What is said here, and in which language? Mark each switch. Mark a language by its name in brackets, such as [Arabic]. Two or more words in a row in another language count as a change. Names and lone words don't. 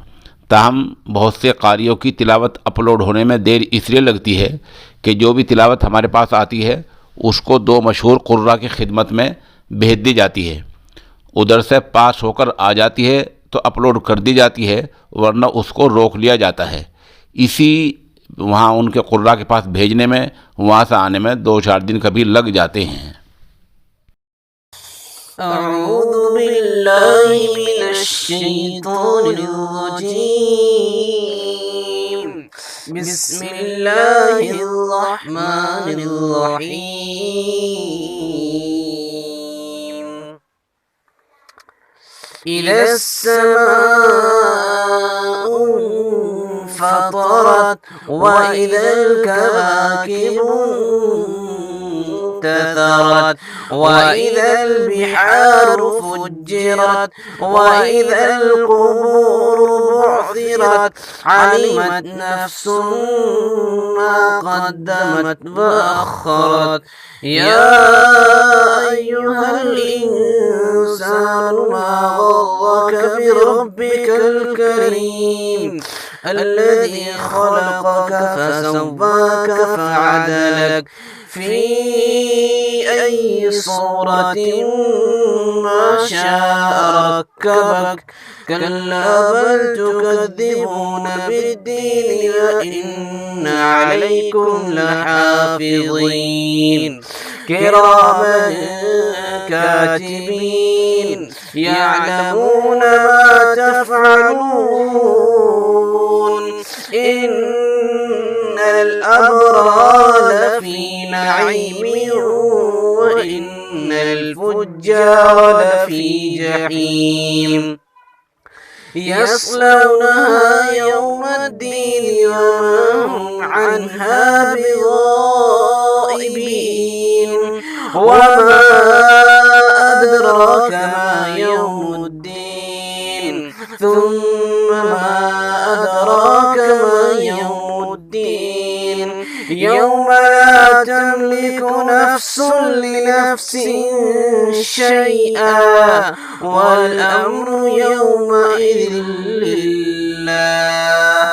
[Urdu] تاہم بہت سے قاریوں کی تلاوت اپلوڈ ہونے میں دیر اس لیے لگتی ہے کہ جو بھی تلاوت ہمارے پاس آتی ہے اس کو دو مشہور قراء کی خدمت میں بھیج دی جاتی ہے. ادھر سے پاس ہو کر آ جاتی ہے تو اپلوڈ کر دی جاتی ہے، ورنہ اس کو روک لیا جاتا ہے. اسی وہاں ان کے قراء کے پاس بھیجنے میں، وہاں سے آنے میں 2-4 دن کبھی لگ جاتے ہیں. [Arabic] أعوذ بالله من الشيطان الرجيم. بسم الله الرحمن الرحيم. إذا السماء انفطرت وإذا الكواكب انتثرت وإذا البحار فجرت وإذا القبور بعثرت علمت نفس ما قدمت وأخرت. يا أيها الإنسان ما غرك بربك الكريم الذي خلقك فسواك فعدلك في أي صورة ما شاء ركبك. كلا بل تكذبون بالدين وإن عليكم لحافظين كراما كاتبين يعلمون ما تفعلون. إن الأبرار لفي نعيم وإن الفجار لفي جحيم يصلونها يوم الدين وما هم عنها بغائبين. وما أدراك ما يوم الدين ثم ما أدراك ما يوم الدين يوم لا تملك نفس لنفس شيئا والأمر يومئذ لله.